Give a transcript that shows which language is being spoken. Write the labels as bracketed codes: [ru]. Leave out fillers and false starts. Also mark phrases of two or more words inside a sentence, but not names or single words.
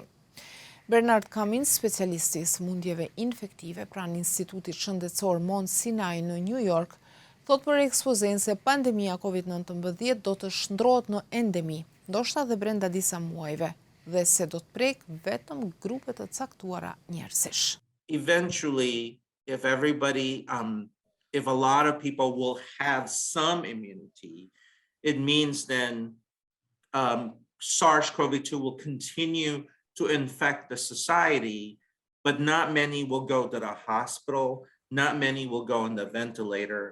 [sq] Bernard Cummins, specialisti i sëmundjeve infektive pranë Institutit Shëndetësor Mount Sinai në New York, thot për ekspozen se pandemia COVID-19 do të shndrohet në endemi, ndoshta dhe brenda disa muajve, dhe se do të prek vetëm grupe të caktuara njerëzish. [en] Eventually, if everybody, if a lot of people will have some immunity, it means then SARS-CoV-2 will continue to infect the society, but not many will go to the hospital, not many will go on the ventilator.